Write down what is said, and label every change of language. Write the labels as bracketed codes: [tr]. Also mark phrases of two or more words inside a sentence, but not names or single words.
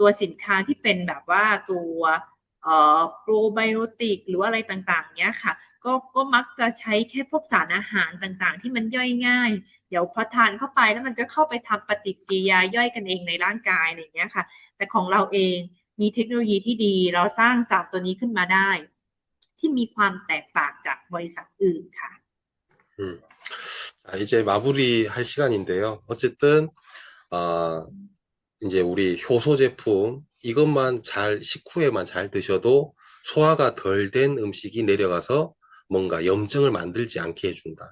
[th] ตัวสินค้าที่เป็นแบบว่าตัวโปรไบโอติกหรืออะไรต่างๆเนี้ยค่ะก็มักจะใช้แค่พวกสารอาหารต่างๆที่มันย่อยง่ายเดี๋ยวพอทานเข้าไปแล้วมันก็เข้าไปทำปฏิกิริยาย่อยกันเองในร่างกายอะไรอย่างเงี้ยค่ะแต่ของเราเองมีเทคโนโลยีที่ดีเราสร้างสารตัวนี้ขึ้นมาได้ที่มีความแตกต่างจากบริษัทอื่นค่ะ [ko] 자, 이제 마무리할 시간인데요. 어쨌든 이제 우리 효소 제품 이것만 식후에만 잘 드셔도 소화가 덜 된 음식이 내려가서 뭔가 염증을 만들지 않게 해준다.